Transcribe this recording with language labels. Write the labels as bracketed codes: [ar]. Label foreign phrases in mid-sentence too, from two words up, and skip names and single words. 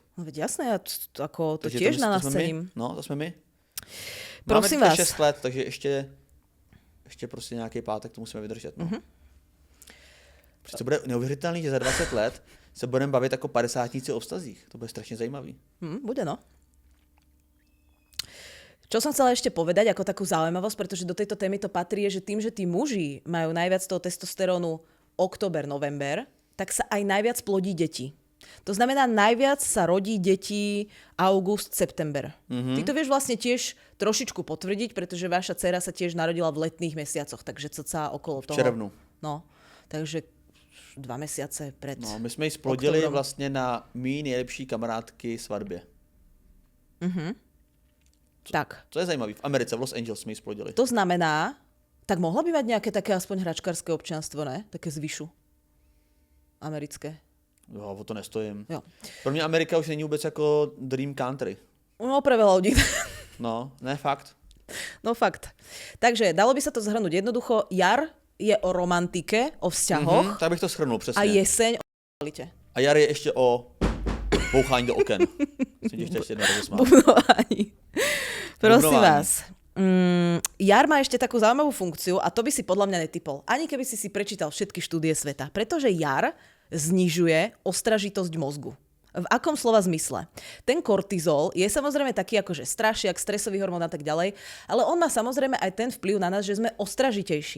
[sk] No veď jasné, ja to tiež na nás cením. [cs] No, to jsme my. Prosím Máme vás. 6 let, takže ještě prostě nějaký pátek to musíme vydržet. No. Prostě bude neuvěřitelný, že za 20 let se budeme bavit jako 50níci o vztazích. To bude strašne zajímavý. Bude, no. [sk] Čo som chcela ešte povedať ako takú zaujímavosť, pretože do tejto témy to patrí, je, že tým, že tí muži majú najviac toho testosterónu október, november, tak sa aj najviac plodí deti. To znamená, najviac sa rodí detí august, september. Ty to vieš vlastne tiež trošičku potvrdiť, pretože vaša dcéra sa tiež narodila v letných mesiacoch, takže cca okolo toho. [cs] V červnu. [sk] No, takže 2 mesiace pred. [cs] No, my jsme ji splodili vlastně na mý nejlepší kamarádky svatbě. Tak. To je zajímavý. V Americe, v Los Angeles jsme ji splodili. [sk] To znamená, tak mohla by mať nejaké také aspoň hračkárske občianstvo, ne? Také zvyšu. Americké. [cs] Jo, o to nestojím. Jo. Pro mě Amerika už není vůbec jako [en] dream country. [sk] No, pre veľa ľudí. [cs] No, ne, fakt. No fakt. [sk] Takže dalo by sa to zhrnúť jednoducho. Jar je o romantike, o vzťahoch [cs] Tak bych to shrnul přesně. [sk] a jeseň o realite. [cs] A jar je ještě o bouchání do oken. Jsem tě chtěl ještě jednou rozesmát. Bubnování. Prosím Bubnování. vás. [sk] Jar má ešte takú zaujímavú funkciu a to by si podľa mňa netypol. Ani keby si prečítal všetky štúdie sveta. Pretože jar znižuje ostražitosť mozgu. V akom slova zmysle? Ten kortizol je samozrejme taký akože strašiak, stresový hormón a tak ďalej, ale on má samozrejme aj ten vplyv na nás, že sme ostražitejší.